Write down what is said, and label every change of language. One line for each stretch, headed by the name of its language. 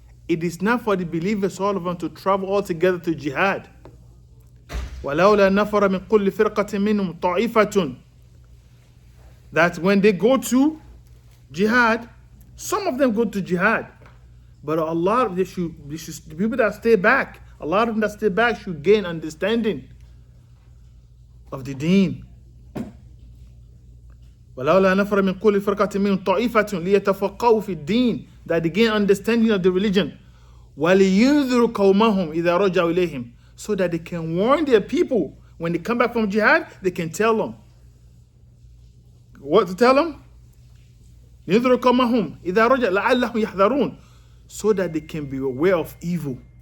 English: It is not for the believers, all of them, to travel all together to jihad.
Arabic: ولولا نفر من كل فرقة منهم طائفة.
English: That when they go to jihad, some of them go to jihad, but a lot of the people that stay back, a lot of them that stay back should gain understanding of the deen.
Arabic: وَلَوْلَا نَفَرَ مِنْ كُلِّ فِرْقَةٍ مِنْهُمْ طَائِفَةٌ لِيَتَفَقَّهُوا فِي الدِّينِ,
English: that they gain understanding of the religion.
Arabic: وَلِيُنذِرُوا قَوْمَهُمْ إِذَا رَجَعُوا إِلَيْهِمْ,
English: so that they can warn their people when they come back from jihad. They can tell them what to tell them.
Arabic: لِيُنذِرُوا قَوْمَهُمْ إِذَا رَجَعُوا لَعَلَّهُمْ يَحْذَرُونَ,
English: so that they can be aware of evil.